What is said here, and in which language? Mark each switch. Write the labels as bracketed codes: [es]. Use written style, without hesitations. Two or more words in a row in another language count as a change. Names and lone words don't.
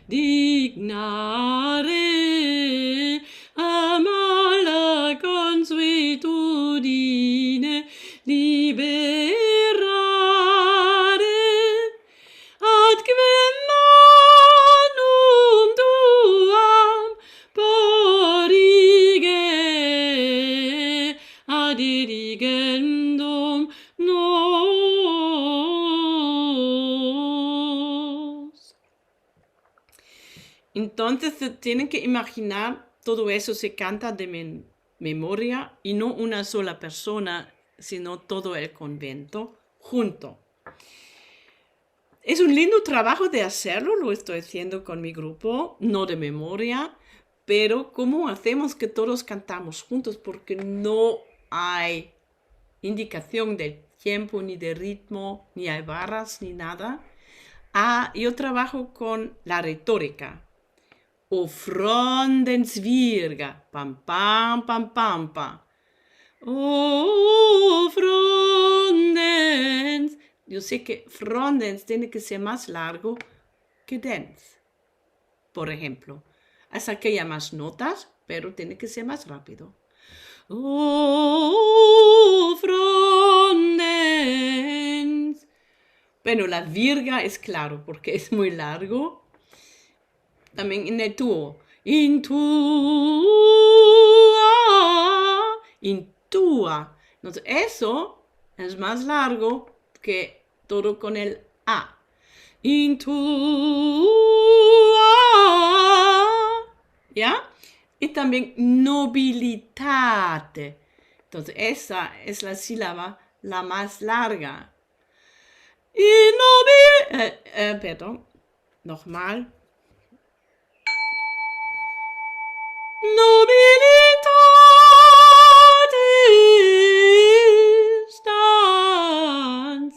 [la] dignare, amala consuetudine liberare, adque manum tuam porige ad dirigendum nos. [es] Entonces se tienen que imaginar, todo eso se canta de memoria y no una sola persona, sino todo el convento junto. Es un lindo trabajo de hacerlo, lo estoy haciendo con mi grupo, no de memoria, pero ¿cómo hacemos que todos cantamos juntos? Porque no hay indicación del tiempo, ni de ritmo, ni hay barras, ni nada. Yo trabajo con la retórica. [la] O frondens virga, pam, pam, pam, pam, pam. O frondens. [es] Yo sé que frondens tiene que ser más largo que dens, por ejemplo. Hasta que haya más notas, pero tiene que ser más rápido. [la] O frondens. [es] Bueno, la virga es claro porque es muy largo. También en el tuo. [la] In tua. [es] Entonces, eso es más largo que todo con el A. [la] In tua. [es] ¿Ya? Y también nobilitate. Entonces, esa es la sílaba la más larga. Y perdón. [de] Nochmal. [la] Nobilitate stans.